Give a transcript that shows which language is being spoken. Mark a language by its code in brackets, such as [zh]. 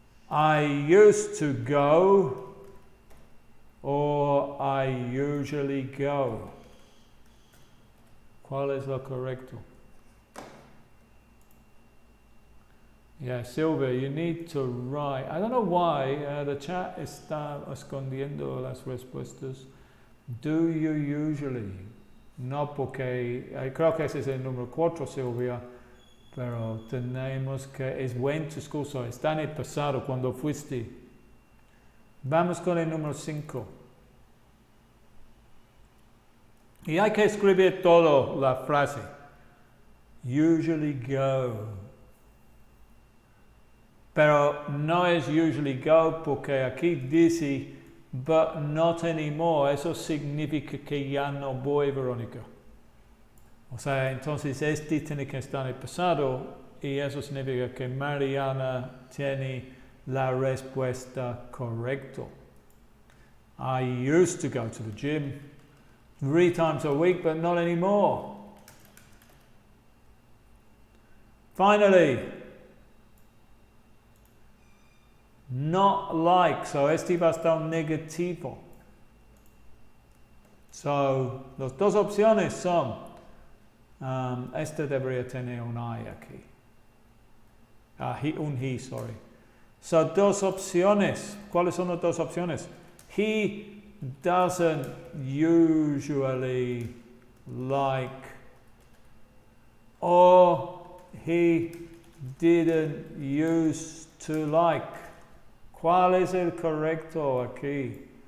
[en] I used to go, or I usually go. [es] ¿Cuál es lo correcto? [en] Yeah, Silvia, you need to write. I don't know why the chat [es] está escondiendo las respuestas. [en] Do you usually? [es] No, porque creo que ese es el número 4, Silvia. Pero tenemos que, es went to school, so está en el pasado, cuando fuiste. Vamos con el número 5. Y hay que escribir toda la frase. [en] Usually go. [es] Pero no es [en] usually go, [es] porque aquí dice, [en] but not anymore. [es] Eso significa que ya no voy, Verónica. O sea, entonces este tiene que estar en el pasado y eso significa que Mariana tiene la respuesta correcta. [en] I used to go to the gym 3 times a week, but not anymore. Finally, not like, [es] so este va a estar negativo. So, las 2 opciones son este debería tener un I aquí. Un he, sorry. So, 2 opciones. ¿Cuáles son las 2 opciones? [en] He doesn't usually like, or he didn't used to like. [es] ¿Cuál es el correcto aquí?